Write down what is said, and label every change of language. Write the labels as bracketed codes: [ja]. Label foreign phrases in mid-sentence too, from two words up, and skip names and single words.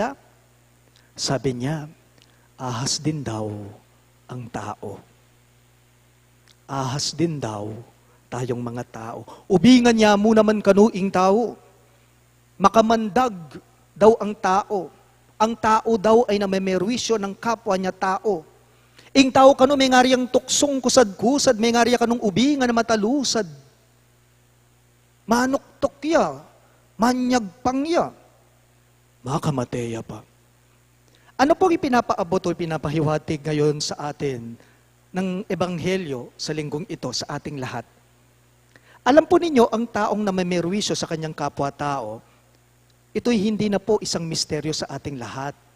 [tl] Sabi niya, ahas din daw ang tao. Ahas din daw tayong mga tao. [pam] Ubingan niya mo naman kanuing tao. [tl] Makamandag daw ang tao. Ang tao daw ay namemerwisyo ng kapwa niya tao. [pam] Ing tao kanu may ngariang tuksong kusad-kusad, may ngariya kanong ubingan na matalusad. Manuktok ya, manyagpang ya, makamateya pa. [tl] Ano po ipinapaabot o ipinapahiwatig ngayon sa atin ng Ebanghelyo sa linggong ito sa ating lahat? Alam po ninyo, ang taong namemerwisyo sa kanyang kapwa-tao, ito'y hindi na po isang misteryo sa ating lahat.